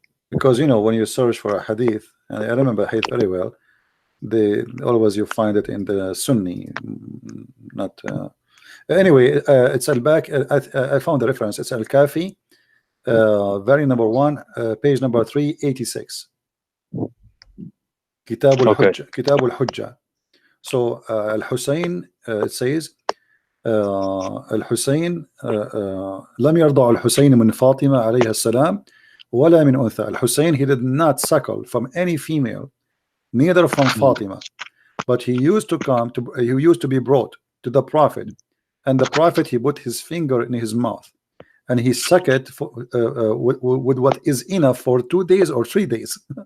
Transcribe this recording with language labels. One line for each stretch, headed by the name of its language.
English: Because you know, when you search for a hadith, and I remember hadith very well, always you find it in the Sunni, not. Anyway, it's Al-Bak. I found the reference. It's Al-Kafi, very number 1, page number 386. Kitab al-Hujja. Kitab al-Hujja. So Al-Hussein, it says
Arabic: الحسين لم يرضع الحسين من فاطمة عليها السلام ولا من أنثى.
English: Al-Hussein, he did not suckle from any female, neither from Fatima, but he used to be brought to the Prophet, and the Prophet, he put his finger in his mouth and he sucked it with what is enough for 2 days or 3 days.